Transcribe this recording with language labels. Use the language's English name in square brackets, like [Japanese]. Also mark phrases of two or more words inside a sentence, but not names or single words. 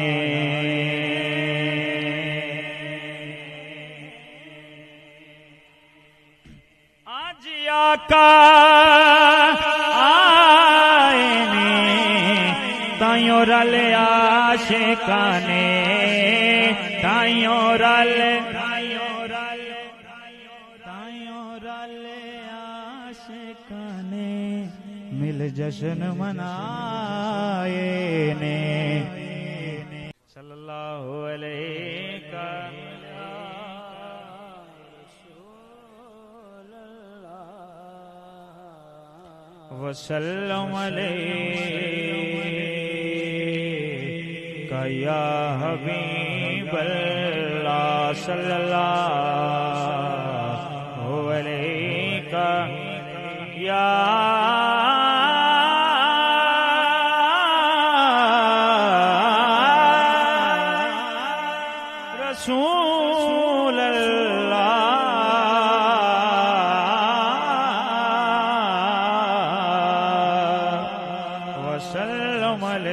[Punjabi] اج آقا تائیوں رل عاشقانے تائیوں رل عاشقانے مل جشن منائے نے [Arabic] صلى الله عليه وسلم يا حبيب الله صلى الله عليه يا رسول الله وسلم